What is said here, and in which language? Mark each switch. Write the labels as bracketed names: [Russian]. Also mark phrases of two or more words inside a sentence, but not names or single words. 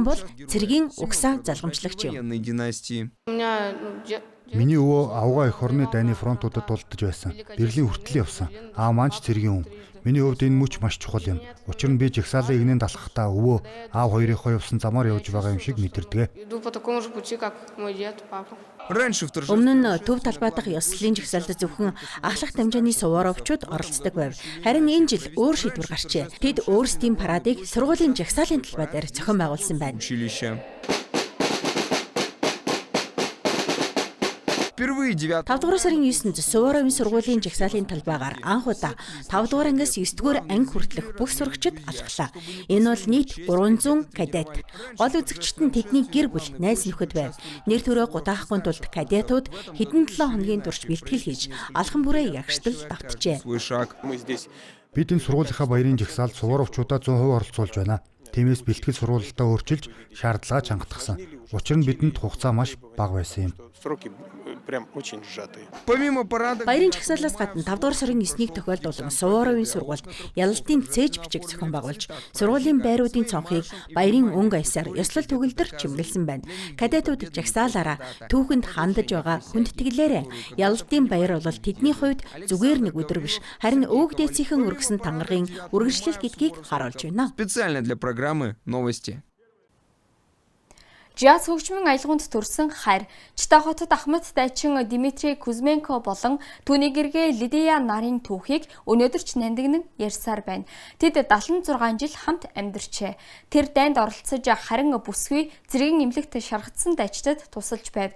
[Mongolian] Семен бол цэргийн угсаа залгамжлагч юм. Миний өвөө авгаа эх орны дайны фронтуудад дулдаж байсан. Берлин хүртэл явсан. Аав маань ч цэргийн хүн. Миний хувьд энэ мөч маш чухал юм. Учир нь би жагсаалын игнэнд алхахдаа өвөө аав хоёрынхоо явсан замаар явж байгаа юм шиг мэдэрдэг. [Russian] Раньше в торжестве [Mongolian] Өмнө нь төв талбай дахь ёслолын жагсаалд зөвхөн ахлах дамжааны суворовчууд оролцдог байв. Харин энэ жил өөр шийдвэр гарчээ. Тэд өөрсдийн парадыг сургуулийн жагсаалын талбай дээр зохион байгуулсан байна. [Russian] училища. Впервые 9 [Mongolian] 5 дугаар сарын 9-нд Суворовын сургуулийн жагсаалын талбайгаар анх удаа 5 дугаар ангиас 9 дугаар анги хүртэлх бүх сурагчид алхлаа. Энэ бол нийт 300 кадет. Гол үзэгчид нь тэдний гэр бүл, найз нөхөд байв. Нэр төрөө гутаахгүй тулд кадетууд хэдэн 7 хоногийн турш бэлтгэл хийж алхан бүрээ ягштал давтжээ. [Russian] свой шаг. [Mongolian] Бид энэ сургуулийнхаа баярын жагсаалд суворовчуудаа 100% оролцуулж байна. Тиймээс бэлтгэл сургуультаа өөрчилж шаардлага чангатгсан. Учир нь бидэнд хугацаа маш бага байсан юм. [Russian] Сроки прям очень сжатые. Помимо парада [Mongolian] Баярын жагсаалаас гадна 5 дугаар сарын 9-ийг тохиолдуулан Суворовын сургуульд ялалтын цээж бичиг зохион байгуулж, сургуулийн байруудын цонхыг баярын өнгө аясаар ёслол төгөлдөр чимгэлсэн байна. Кадетууд жагсаалаараа түүхэнд хандаж байгаа хүндэтгэлээрээ ялалтын баяр бол тэдний хувьд зүгээр нэг өдөр биш, харин өвөг дээцийнхэн өргөсөн тангаргийн үргэлжлэл гэдгийг харуулж байна. [Russian] специально для программы новости. [Mongolian] Жаз хөгжмийн аялгаунд төрсэн хайр Чита хотод Ахмад дайчин Дмитрий Кузьменко болон түүний гэргээ Лидия нарын түүхийг өнөөдөр ч нандинан ярьсаар байна. Тэд 76 жил хамт амьдарчээ. Тэр дайнд оролцож харин бүсгүй зэргийн эмнэлэгт шаргацсан дайчдад тусалж байв.